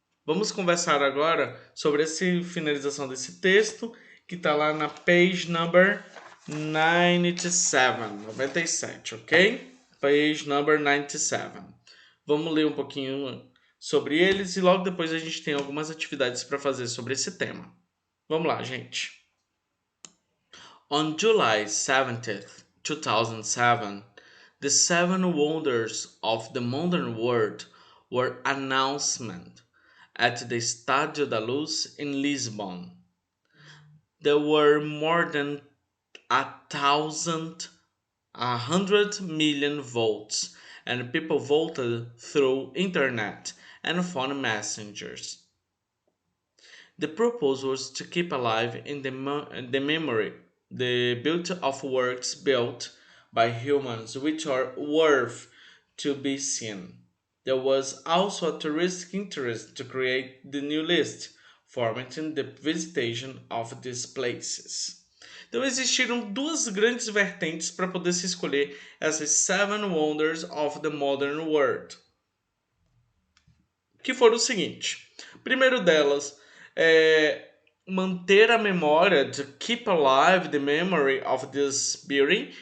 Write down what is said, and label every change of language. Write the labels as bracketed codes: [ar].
[pt] Vamos conversar agora sobre essa finalização desse texto que está lá na [en] page number 97, [pt] ok? [en] Page number 97. [pt] Vamos ler um pouquinho sobre eles e logo depois a gente tem algumas atividades para fazer sobre esse tema. Vamos lá, gente. [en] On July 17th, 2007, the seven wonders of the modern world were announced at the Estádio da Luz in Lisbon. There were more than 100 million votes, and people voted through internet and phone messengers. The purpose was to keep alive in the memory the beauty of works built by humans which are worth to be seen. There was also a touristic interest to create the new list, formatting the visitation of these places. [pt] Então existiram duas grandes vertentes para poder se escolher essas Seven Wonders of the Modern World. Que foram o seguinte. Primeiro delas é manter a memória, de [en] keep alive the memory of this beauty.